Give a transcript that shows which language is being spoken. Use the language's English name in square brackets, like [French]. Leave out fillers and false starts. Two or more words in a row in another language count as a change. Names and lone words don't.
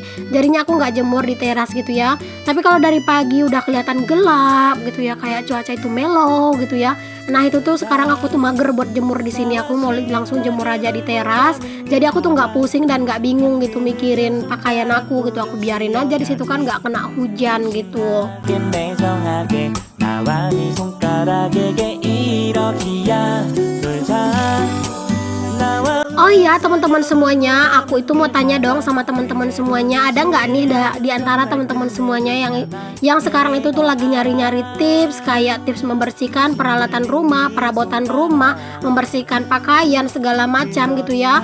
[Indonesian] Jadinya aku nggak jemur di teras gitu ya. Tapi kalau dari pagi udah kelihatan gelap gitu ya, kayak cuaca itu mellow gitu ya. Nah itu tuh sekarang aku tuh mager buat jemur di sini. Aku mau langsung jemur aja di teras. Jadi aku tuh nggak pusing dan nggak bingung gitu mikirin pakaian aku gitu. Aku biarin aja di situ kan nggak kena hujan gitu. [Korean] 매정하게 나와 네 손가락에게 이러기야 놀자 나와. [Indonesian] Oh iya teman-teman semuanya, aku itu mau tanya dong sama teman-teman semuanya, ada nggak nih di antara teman-teman semuanya yang sekarang itu tuh lagi nyari-nyari tips kayak tips membersihkan peralatan rumah, perabotan rumah, membersihkan pakaian segala macam gitu ya.